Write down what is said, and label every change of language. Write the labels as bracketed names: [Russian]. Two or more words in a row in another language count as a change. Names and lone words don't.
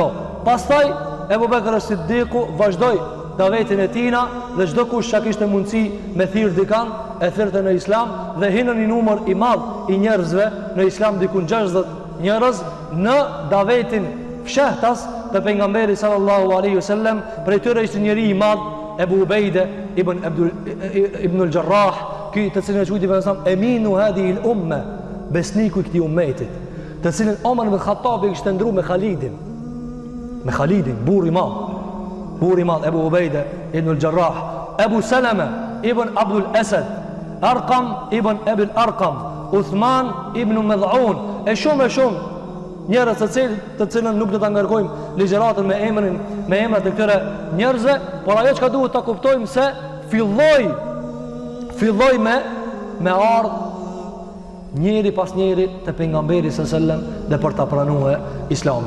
[Albanian] Pastaj Abu Bekr as-Siddiqu vazhdoi davetin e tina dhe çdo kush që kishte mundësi me thirr dikan e thirrte në Islam dhe hinën një numër i madh i njerëzve në Islam, diku 60 njerëz në davetin fshehtas të pejgamberit [Arabic] صلى الله عليه وسلم. [Albanian] Prej tyre ishte njëri i madh Abu Ubejde ibn al-Jarrah, ky të cilin e quajti pejgamberi [Arabic] أمين هذه الأمة, [Albanian] besniku i këtij ummetit, të cilin Omar ibn Khattabi kishte ndruar me Khalidin, burri i madh Abu Ubejde ibn al-Jarrah, Abu Salama ibn Abdul Asad, Arqam ibn Abi al-Arqam, Uthman ibn Mad'un, e shumë njerëz të cilën nuk do ta ngarkojmë ligjëratën me emrat e këtyre njerëzve, por ajo çka duhet ta kuptojmë se filloi me ardh njëri pas njëri te pejgamberi [Arabic] صلى الله عليه وسلم [Albanian] dhe për ta pranuar Islamin.